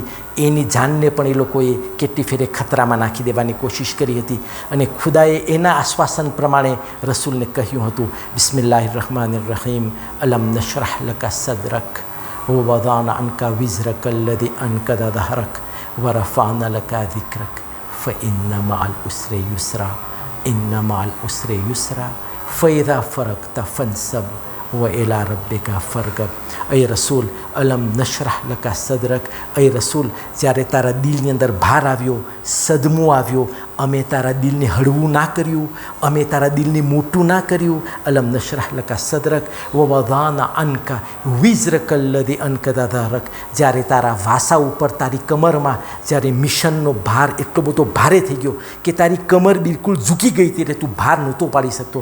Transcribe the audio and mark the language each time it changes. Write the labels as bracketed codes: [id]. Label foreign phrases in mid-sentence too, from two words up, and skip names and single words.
[gu] એની જાનને પણ એ લોકોએ કેટલી ફેરે ખતરામાં નાખી દેવાની કોશિશ કરી હતી, અને ખુદાએ એના આશ્વાસન પ્રમાણે રસૂલને કહ્યું હતું [ar] بسم الله الرحمن الرحيم ألم نشرح لك صدرك ووضعنا عنك وزرك الذي أنقض ظهرك ورفعنا لك ذكرك فإن مع العسر يسرا إن مع العسر يسرا فإذا فرغت فانصب وإلى ربك فارغب. [ur] اے رسول [ar] ألم نشرح لك صدرك. [ur] اے رسول [gu] જ્યારે તારા દિલની અંદર ભાર આવ્યો, સદમો આવ્યો, અમે તારા દિલને હળવું ના કર્યું, અમે તારા દિલને મોટું ના કર્યું. [ar] ألم نشرح لك صدرك ووضعنا عنك وزرك الذي أنقض ظهرك. [gu] જ્યારે તારા વાસા ઉપર તારી કમરમાં જ્યારે મિશનનો ભાર એટલો બધો ભારે થઈ ગયો કે તારી કમર બિલકુલ ઝૂકી ગઈ હતી, એટલે તું ભાર નહોતો પાડી શકતો.